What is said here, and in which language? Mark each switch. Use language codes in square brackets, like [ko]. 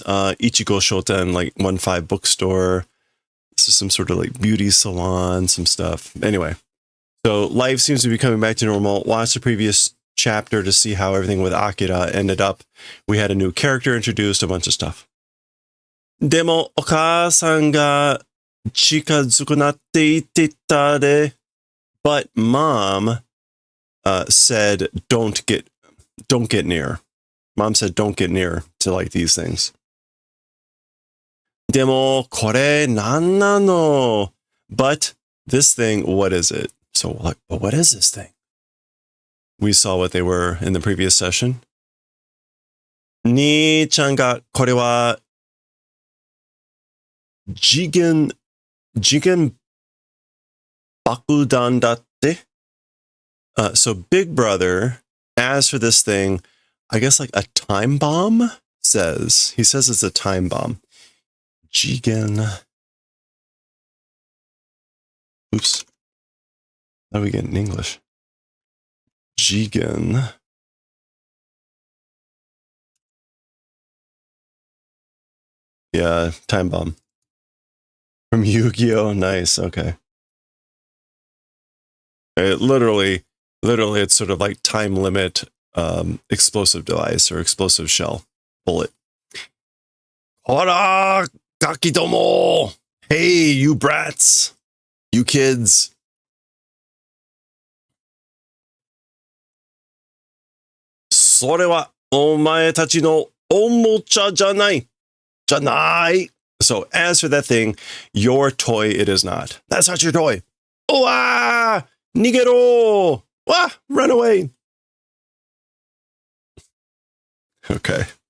[en] Ichigo Shoten, like 1-5 bookstore. This is some sort of like beauty salon, some stuff. Anyway, so life seems to be coming back to normal. Watch the previous chapter to see how everything with Akira ended up. We had a new character introduced, a bunch of stuff. [ja] でもお母さんが近づくなって言ってたで. [en] But mom said don't get near. Mom said don't get near to like these things. [ja] でもこれなんなの? [en] But this thing, what is it? So like, what is this thing? We saw what they were in the previous session. [ja] 兄ちゃんがこれは次元爆弾だって? [en] So Big Brother, as for this thing, I guess like a time bomb, he says it's a time bomb. [ja] Jigen. [en] Oops. How do we get in English? Jigen. Yeah, time bomb. From Yu-Gi-Oh! Nice, okay. Literally, it's sort of like time limit explosive device or explosive shell bullet. [ja] Hora, gakidomo! [en] Hey, you brats! You kids! [ja] それはお前たちのおもちゃじゃない。じゃない。 [en] So, as for that thing, your toy it is not. That's not your toy. Oh, ah! [ja] Nigero! [en] Ah! Run away! Okay.